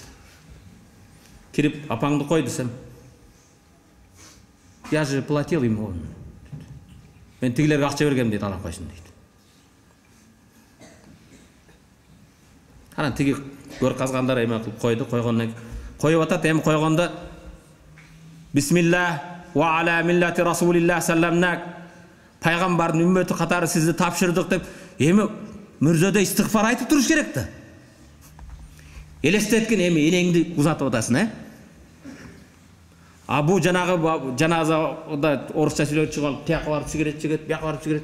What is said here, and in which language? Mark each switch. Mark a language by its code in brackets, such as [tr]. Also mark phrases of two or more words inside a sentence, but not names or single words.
[ky] Кирип апаңды кой десем. [ru] Я же платил ему. [ky] Мен тигилерге акча бергем дейт, ала койсун дейт. Анан тиги көр казгандар эме кылып койду, койгондон коюп атат, эми койгондо [ar] بسم الله وعلى ملة رسول الله [ky] салламнак пайгамбардын үммөтү катары сизди тапшырдык деп эми мүрзөдө истигфар айтып туруш керек да. Элестеткен эми энеңди узатып атасың, Бу жанагы жаназада орусча сүйлөп чыгып, тияка барып сигарет чегет, бияка барып сигарет.